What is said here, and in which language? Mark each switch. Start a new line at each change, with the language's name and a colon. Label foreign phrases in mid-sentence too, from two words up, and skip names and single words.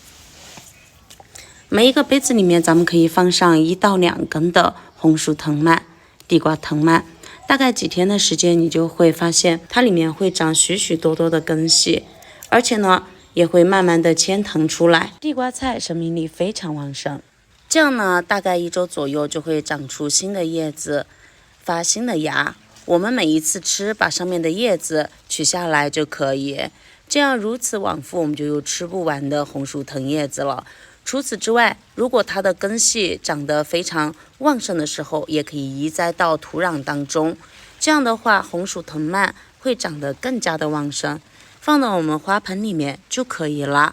Chinese: 每一個杯子裡面咱們可以放上1到2根的紅薯藤蔓、地瓜藤蔓，大概幾天的時間，你就會發現它裡面會長許許多多的根系，而且呢也會慢慢的牽藤出來。地瓜菜生命力非常旺盛，這樣呢大概1周左右就會長出新的葉子，發新的芽。我們每一次吃，把上面的葉子取下來就可以，這樣如此往復，我們就有吃不完的紅薯藤葉子了。除此之外，如果它的根系長得非常旺盛的时候，也可以移栽到土壤當中，這樣的話紅薯藤蔓會長得更加的旺盛，放到我們花盆裡面就可以了。